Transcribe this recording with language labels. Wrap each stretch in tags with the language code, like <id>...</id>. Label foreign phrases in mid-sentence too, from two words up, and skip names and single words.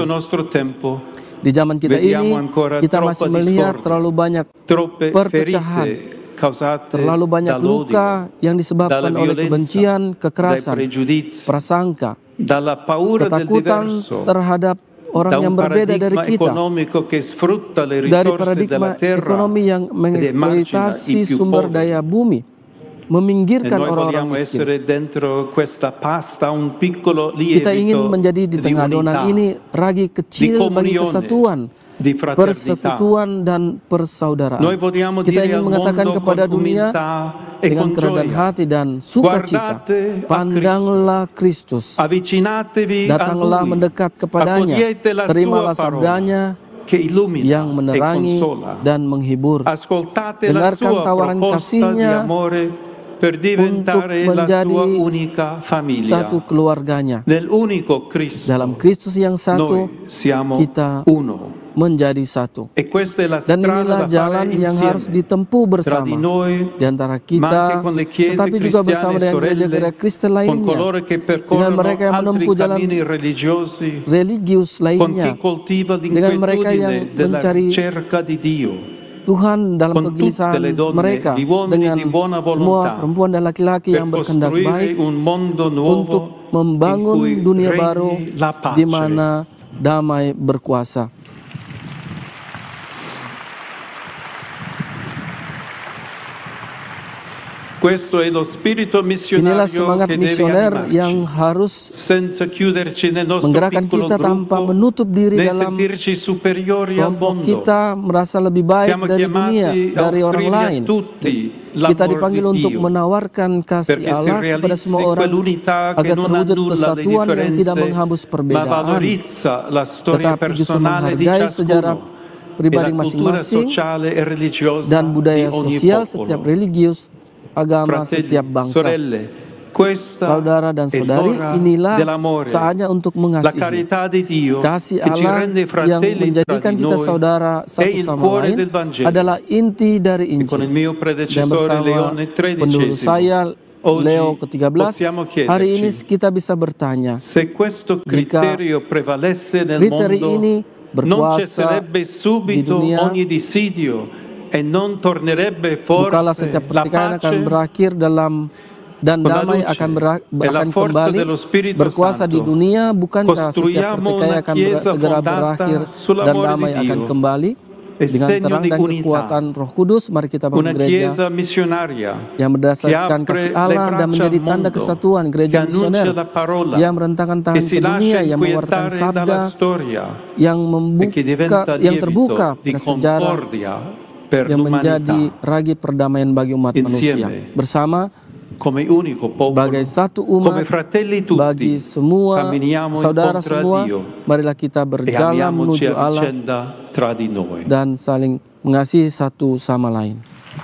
<id>Di zaman kita ini, kita masih melihat terlalu banyak perpecahan, terlalu banyak luka yang disebabkan oleh kebencian, kekerasan, prasangka, ketakutan terhadap orang yang berbeda dari kita, dari paradigma ekonomi yang mengeksploitasi sumber daya bumi, meminggirkan orang-orang miskin. Kita ingin menjadi di tengah adonan ini ragi kecil bagi kesatuan,</id> <it>di fraternità.</it> <id>persekutuan dan persaudaraan.</id> <it>Noi vogliamo</it> <id>Kita</id> <it>dire</it> <id>ingin</id> <it>al</it> <id>mengatakan</id> <it>mondo</it> <id>kepada</id> <it>con</it> <id>dunia</id> <it>umiltà e</it> <id>dengan</id> <it>con</it> <id>kerendahan</id> <it>gioia,</it> <id>hati dan sukacita,</id> <it>guardate a</it> <id>pandanglah Kristus,</id> <it>avvicinatevi a</it> <id>datanglah</id> <it>Lui,</it> <id>mendekat kepadanya,</id> <it>accogliete la</it> <id>terimalah</id> <it>sua parola</it> <id>sabdanya</id> <it>che illumina</it> <id>yang</id> <it>e</it> <id>menerangi</id> <it>consola.</it> <id>dan menghibur.</id> <it>Ascoltate la</it> <id>Dengarkan</id> <it>sua</it> <id>tawaran</id> <it>proposta di</it> <id>kasihnya</id> <it>amore per diventare la</it> <id>menjadi</id> <it>sua unica famiglia.</it> <id>satu keluarganya.</id> <it>Nell'unico Cristo</it> <id>Dalam Kristus yang satu,</id> <it>noi siamo</it> <id>kita</id> <it>uno.</it> <id>menjadi satu.</id> <it>E questa è la</it> <id>Dan</id> <it>strada</it> <id>inilah</id> <it>da</it> <id>jalan</id> <it>fare</it> <id>yang harus</id> <it>insieme</it> <id>ditempuh</id> <it>tra</it> <id>bersama</id> <it>di noi,</it> <id>di antara</id> <it>ma anche</it> <id>kita,</id> <it>con le chiese</it> <id>tetapi juga bersama</id> <it>cristiane</it> <id>dengan gereja-gereja</id> <it>sorelle,</it> <id>Kristen</id> <it>con</it> <id>lainnya,</id> <it>coloro che</it> <id>dengan</id> <it>percorrono</it> <id>mereka yang</id> <it>altri</it> <id>menempuh jalan</id> <it>cammini religiosi,</it> <id>religius</id> <it>con chi</it> <id>lainnya,</id> <it>coltiva</it> <id>dengan mereka yang</id> <it>l'inquietudine della</it> <id>mencari</id> <it>ricerca di Dio,</it> <id>Tuhan dalam</id> <it>con tutte</it> <id>kegelisahan</id> <it>le donne,</it> <id>mereka,</id> <it>gli uomini</it> <id>dengan</id> <it>di buona</it> <id>semua</id> <it>volontà,</it> <id>perempuan dan laki-laki</id> <it>per</it> <id>yang berkehendak baik</id> <it>costruire un mondo</it> <id>untuk</id> <it>nuovo in</it> <id>membangun</id> <it>cui</it> <id>dunia</id> <it>regni</it> <id>baru</id> <it>la</it> <id>di</id> <it>pace.</it> <id>mana damai berkuasa.</id> <it>Questo è lo spirito</it> <id>Inilah</id> <it>missionario</it> <id>semangat</id> <it>che deve</it> <id>misioner yang</id> <it>animarci,</it> <id>harus</id> <it>senza chiuderci nel nostro</it> <id>menggerakkan</id> <it>piccolo</it> <id>kita tanpa</id> <it>gruppo,</it> <id>menutup diri</id> <it>né</it> <id>dalam</id> <it>sentirci superiori al</it> <id>kelompok</id> <it>mondo.</it> <id>kita, merasa lebih baik</id> <it>Siamo</it> <id>dari dunia,</id> <it>chiamati a</it> <id>dari orang</id> <it>offrirgli a</it> <id>lain.</id> <it>tutti</it> <id>Kita</id> <it>l'amor</it> <id>dipanggil</id> <it>di</it> <id>untuk</id> <it>Dio,</it> <id>menawarkan kasih</id> <it>perché si</it> <id>Allah kepada semua</id> <it>realizzi</it> <id>orang</id> <it>quell'unità che</it> <id>agar</id> <it>non</it> <id>terwujud</id> <it>annulla le</it> <id>kesatuan yang tidak</id> <it>differenze,</it> <id>menghapus</id> <it>ma</it> <id>perbedaan,</id> <it>valorizza la storia</it> <id>tetapi justru</id> <it>personale di</it> <id>menghargai sejarah</id> <it>ciascuno e</it> <id>pribadi</id> <it>la cultura</it> <id>masing-masing</id> <it>sociale e religiosa</it> <id>dan</id> <it>di</it> <id>budaya</id> <it>ogni</it> <id>sosial setiap</id> <it>popolo.</it> <id>religius, agama setiap</id> <it>Fratelli,</it> <id>bangsa.</id> <it>sorelle, questa</it> <id>Saudara dan</id> <it>è</it> <id>saudari,</id> <it>l'ora</it> <id>inilah</id> <it>dell'amore,</it> <id>saatnya untuk</id> <it>la</it> <id>mengasihi.</id> <it>carità di Dio</it> <id>Kasih</id> <it>che ci</it> <id>Allah</id> <it>rende</it> <id>yang</id> <it>fratelli tra</it> <id>menjadikan</id> <it>di</it> <id>kita</id> <it>noi</it> <id>saudara</id> <it>è</it> <id>satu</id> <it>il</it> <id>sama</id> <it>cuore</it> <id>lain</id> <it>del Vangelo.</it> <id>adalah inti dari</id> <it>E con il</it> <id>Injil.</id> <it>mio</it> <id>Dan</id> <it>predecessore</it> <id>bersama</id> <it>Leone</it> <id>pendahulu saya,</id> <it>XIII,</it> <id>Leo</id> <it>oggi</it> <id>ke-13,</id> <it>possiamo</it> <id>hari ini</id> <it>chiederci</it> <id>kita bisa bertanya,</id> <it>se questo criterio prevalesse nel</it> <id>kriteri</id> <it>mondo,</it> <id>ini</id> <it>non</it> <id>berkuasa</id> <it>cesserebbe</it> <id>di</id> <it>subito</it> <id>dunia,</id> <it>ogni dissidio e non tornerebbe</it> <id>bukalah</id> <it>forse</it> <id>setiap</id> <it>la</it> <id>pertikaian akan</id> <it>pace</it> <id>berakhir dalam dan</id> <it>con la</it> <id>damai</id> <it>luce</it> <id>akan</id> <it>e la</it> <id>akan</id> <it>forza</it> <id>kembali</id> <it>dello Spirito</it> <id>berkuasa di</id> <it>Santo.</it> <id>dunia. Bukankah setiap</id> <it>Costruiamo</it> <id>pertikaian</id> <it>una</it> <id>akan</id> <it>chiesa</it> <id>segera</id> <it>fondata</it> <id>berakhir dan</id> <it>sull'amore</it> <id>damai</id> <it>di</it> <id>akan</id> <it>Dio</it> <id>kembali</id> <it>e</it> <id>dengan</id> <it>segno</it> <id>terang</id> <it>di</it> <id>dan</id> <it>unità,</it> <id>kekuatan Roh Kudus? Mari kita bangun</id> <it>una</it> <id>gereja</id> <it>chiesa missionaria</it> <id>yang</id> <it>che</it> <id>berdasarkan</id> <it>apre</it> <id>kasih</id> <it>le</it> <id>Allah dan</id> <it>braccia</it> <id>menjadi</id> <it>al</it> <id>tanda</id> <it>mondo,</it> <id>kesatuan,</id> <it>che</it> <id>gereja</id> <it>annuncia</it> <id>misioner</id> <it>la parola,</it> <id>yang merentangkan</id> <it>che</it> <id>tangan</id> <it>si</it> <id>ke</id> <it>lascia</it> <id>dunia, yang mengeluarkan</id> <it>inquietare</it> <id>sabda,</id> <it>dalla storia</it> <id>yang</id> <it>e che diventa</it> <id>yang terbuka</id> <it>lievito di</it> <id>pada sejarah,</id> <it>concordia per</it> <id>yang menjadi</id> <it>l'umanità,</it> <id>ragi perdamaian bagi umat manusia.</id> <it>insieme</it> <id>Bersama</id> <it>come unico popolo,</it> <id>sebagai satu</id> <it>come</it> <id>umat,</id> <it>fratelli</it> <id>bagi</id> <it>tutti,</it> <id>semua</id> <it>camminiamo</it> <id>saudara</id> <it>incontro a</it> <id>semua,</id> <it>Dio</it> <id>marilah kita</id> <it>e</it> <id>berjalan</id> <it>amiamoci</it> <id>menuju</id> <it>a</it> <id>Allah</id> <it>vicenda tra di noi.</it> <id>dan saling mengasihi satu sama lain.</id>